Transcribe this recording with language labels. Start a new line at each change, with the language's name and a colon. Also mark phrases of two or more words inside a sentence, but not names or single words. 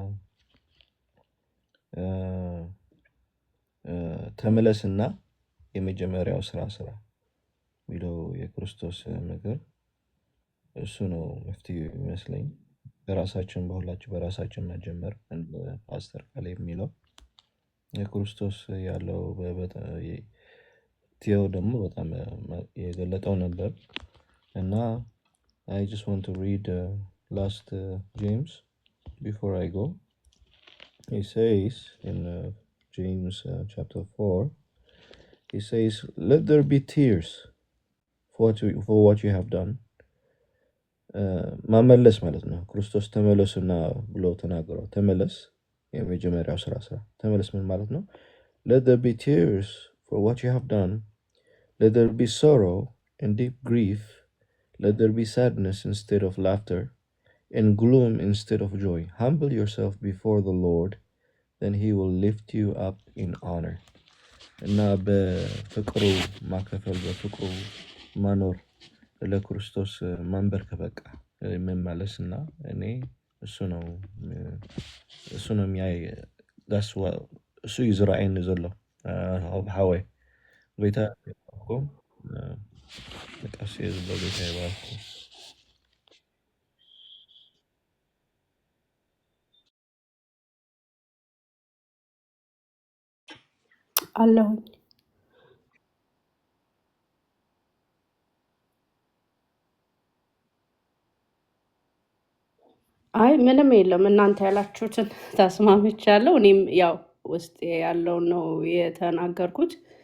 Amharic: ተመለስና የመጀመሪያው ስራ የሚለው የክርስቶስ ምክር እሱ ነው መፍትሄ ይመስለኝ። በራሳችን በራሳችን መጀመር እንደ ፓስተር ቃል የሚለው የክርስቶስ ያለው ቴዎ ደግሞ በጣም የገለጠው ነበር እና
English: I just want to read last James before I go. He says in James chapter 4, he says, let there be tears for what you have done.
Amharic: ማመለስ ማለት ነው። ክርስቶስ ተመለሱና ብሎ ተናገረው። ተመለስ የመጀመሪያው ስራ ተመለስ ምን ማለት ነው?
English: let there be tears for what you have done. let there be sorrow and deep grief. let there be sadness instead of laughter and gloom instead of joy. Humble yourself before the Lord, then he will lift you up in honor.
Amharic: እና በፍቅሩ ማካፈል በፍቅሩ መኖር ለክርስቶስ ማንበርከክ በቃ መመለስ እና እኔ እሱ ነው የሚያይ እሱ
Tigrinya: ይዝረአይኒ ዘሎ ኣብ ሓወይ ጎይታ ይባርኩም ቀስ እየ ዝብሎ ጎይታ ይባርኩም
Amharic: አለሁኝ። አይ ምንም የለም። እናንተ ያላችሁትን ተስማምቻለሁ። እኔም ያው ውስጤ ያለውን ነው የተናገርኩት።